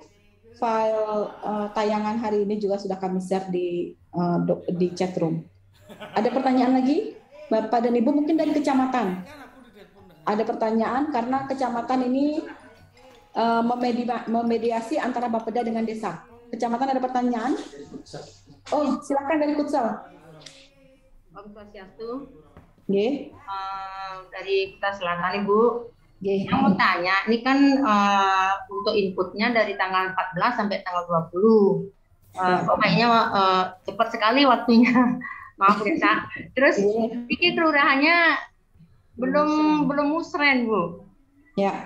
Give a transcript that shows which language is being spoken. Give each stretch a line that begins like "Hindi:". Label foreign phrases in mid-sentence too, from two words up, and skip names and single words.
Indonesian: File tayangan hari ini juga sudah kami share di chat room. Ada pertanyaan lagi? Bapak dan Ibu mungkin dari kecamatan. Ada pertanyaan karena kecamatan ini memediasi antara Bapeda dengan desa. Kecamatan ada pertanyaan? Oh, silakan dari Kutsal.
Balinese: Om Swastiastu. Nggih.
Indonesian: Dari Kuta Selatan, Ibu.
Balinese: Nggih.
Indonesian: Yang mau tanya, ini kan untuk inputnya dari tanggal 14 sampai tanggal 20. Kok kayaknya cepat sekali waktunya. Maaf Desa. Terus pikir kelurahannya belum musren, Bu. Ya.